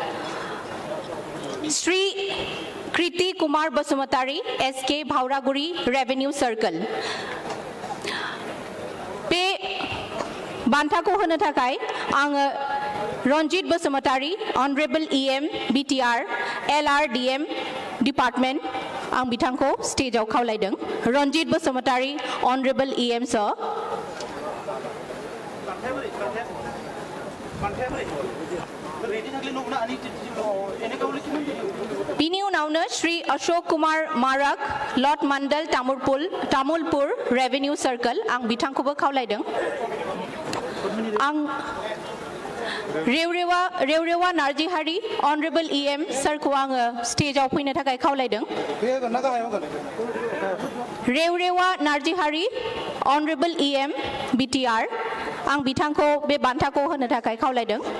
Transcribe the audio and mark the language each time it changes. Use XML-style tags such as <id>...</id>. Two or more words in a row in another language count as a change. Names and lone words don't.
<brx>श्री कृति कुमार बसुमतारी एसके भावरागुरि रेवेन्यू सर्कल बे बान्थाखौ होनो थाखाय आङो रंजित बसुमतारी ऑनरेबल EM BTR LRDM डिपार्टमेंट आं बिथांखौ स्टेजाव खावलायदों रंजित बसुमतारी ऑनरेबल EM सर बिनि उनावनो श्री अशोक कुमार मारक लॉट मंडल तामुलपुर रेवेन्यू सर्कल आं बिथांखौबो खावलायदों आं रेवरेवा नार्जिहारी ऑनरेबल EM सरखौ आङो स्टेजाव फैनो थाखाय खावलायदों रेवरेवा नार्जिहारी ऑनरेबल EM BTR आं बिथांखौ बे बान्थाखौ होनो थाखाय खावलायदों</brx>